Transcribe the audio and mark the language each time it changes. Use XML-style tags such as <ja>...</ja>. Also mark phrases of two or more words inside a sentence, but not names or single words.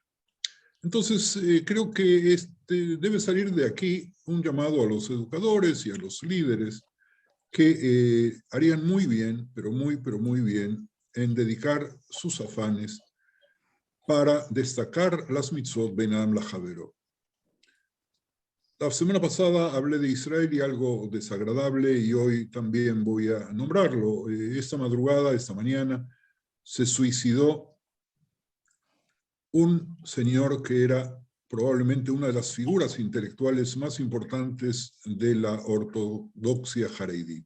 <es>Entonces, creo que debe salir de aquí un llamado a los educadores y a los líderes que harían muy bien, pero muy bien, en dedicar sus afanes para destacar las</es> <he>מצוות בין אדם לחברו.</he> <es>La semana pasada hablé de Israel y algo desagradable y hoy también voy a nombrarlo. Esta madrugada, esta mañana, se suicidó un señor que era probablemente una de las figuras intelectuales más importantes de la ortodoxia jaredit.</es>